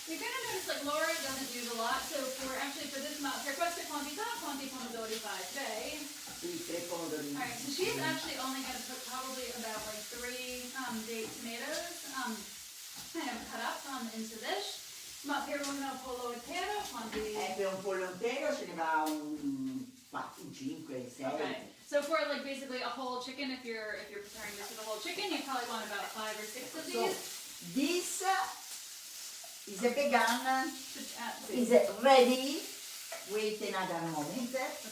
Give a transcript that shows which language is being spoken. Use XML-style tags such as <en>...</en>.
<en>You're gonna notice like Laura doesn't use a lot, so for this amount,</en> <it>per questa quantità, quanti pomodori fai?</it> <en>Today. Alright, so she's actually only gonna put probably about like 3 baked tomatoes kind of cut up into this.</en> <it>Ma per un pollo intero quanti? Per un pollo intero ce ne va un 5, 6.</it> <en>Okay. So for like basically a whole chicken, if you're preparing this for the whole chicken, you probably want about 5 or 6 of these. So this is a vegan. Is ready. Wait another moment. Okay.</en>